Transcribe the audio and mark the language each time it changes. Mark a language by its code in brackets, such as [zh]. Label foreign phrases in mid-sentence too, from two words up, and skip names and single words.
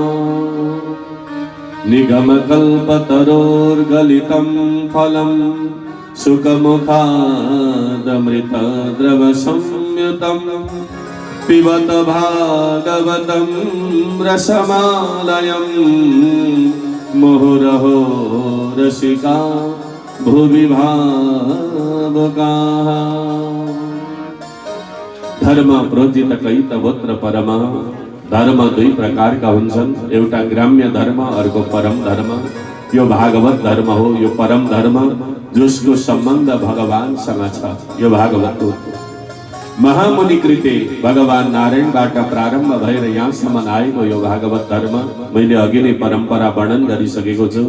[sa] निगमकल्पतरोर्गलितं फलं सुखमुखादमृतद्रवसंयुतं, पिबत भागवतं रसमालयं मुहुरहो रसिका भुवि भावुकाः। धर्म प्रोज्जित कैतवत्र परम, [ne] धर्म दुई प्रकारका हुन्छन्, एउटा ग्राम्य धर्म, अर्को परम धर्म। यो भागवत धर्म हो, यो परम धर्म जसको सम्बन्ध भगवानसँग छ। यो भागवत महामुनि कृते भगवान नारायणबाट प्रारम्भ भएर यहाँसम्म आएको यो भागवत धर्म मैले अघि नै परम्परा वर्णन गरिसकेको छु।